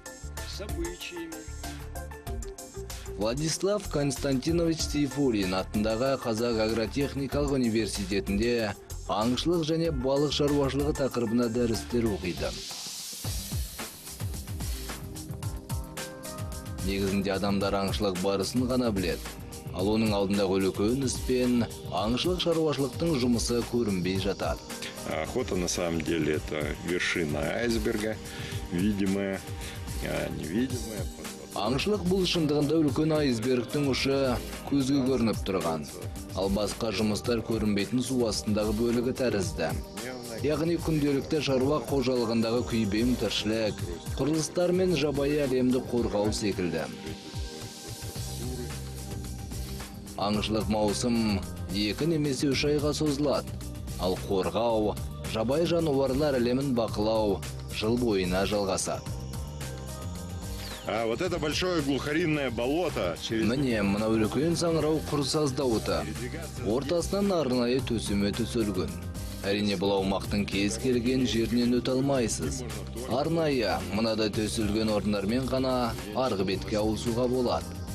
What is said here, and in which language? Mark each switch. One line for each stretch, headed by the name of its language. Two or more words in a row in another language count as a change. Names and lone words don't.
Kazakh: Владислав Константинович Сейфуллин атындағы Қазақ агротехникалық университетінде аңшылық және балық шаруашылығы тақырыбына дәрістер оқиды. Негізінде адамдар аңшылық барысын ғана біледі. Ал оның алдындағы үлкен іспен аңшылық шаруашылықтың жұмысы көрінбей жатады.
Russian: Охота на самом деле это вершина айсберга, видимая, невидимая.
Kazakh: Аңшылық бұл шындығында үлкен айсбергтің ұшы көзге көрініп тұрған. Ал басқа жұмыстар көрінбейтін су астындағы бөлігі тәрізді. Яғни күнделікті шаруа қожалығындағы күйбең тіршілік, құрылыстар мен жабайы әлемді қорғау секілді. Аңшылық маусым 2 немесе 3 айға созылады. Ал қорғау, жабайы жануарлар әлемін бақылау жыл бойына жалғасады.
Russian: А вот это большое глухаринное болото.
Kazakh: Міне, мына үлкен саңырау құрсаздауыты. Ортасынан арнайы төсеме төселген. Әрине бұл аумақтың кез келген жерінен өте алмайсыз. Арнайы мынадай төселген орындармен ғана арғы бетке ауысуға болады.